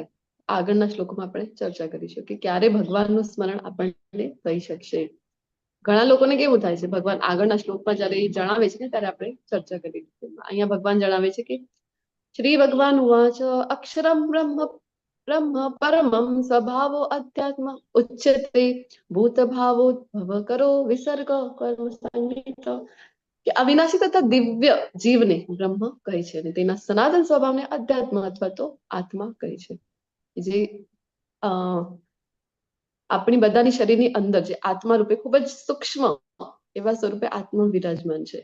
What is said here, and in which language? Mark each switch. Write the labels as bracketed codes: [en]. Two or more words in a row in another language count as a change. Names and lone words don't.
[gu] આગળના શ્લોકમાં આપણે ચર્ચા કરીશું કે ક્યારે ભગવાનનું સ્મરણ આપણને થઈ શકશે. ઘણા લોકોને કેવું થાય છે, ભગવાન આગળના શ્લોકમાં જયારે જણાવે છે ને ત્યારે આપણે ચર્ચા કરી. અહીંયા ભગવાન જણાવે છે કે [sa] શ્રી ભગવાન ઉવાચ અક્ષરમ બ્રહ્મ ब्रह्म परमं स्वभावो अध्यात्म उच्यते भूतभावो भव करो विसर्ग कर्म संगीत [gu] કે અવિનાશી તથા દિવ્ય જીવને બ્રહ્મ કહે છે અને તેના સનાતન સ્વભાવને અધ્યાત્મ અથવા તો આત્મા કહે છે. જે આપણી બધાની શરીરની અંદર જે આત્મા રૂપે ખૂબ જ સૂક્ષ્મ એવા સ્વરૂપે આત્મા વિરાજમાન છે.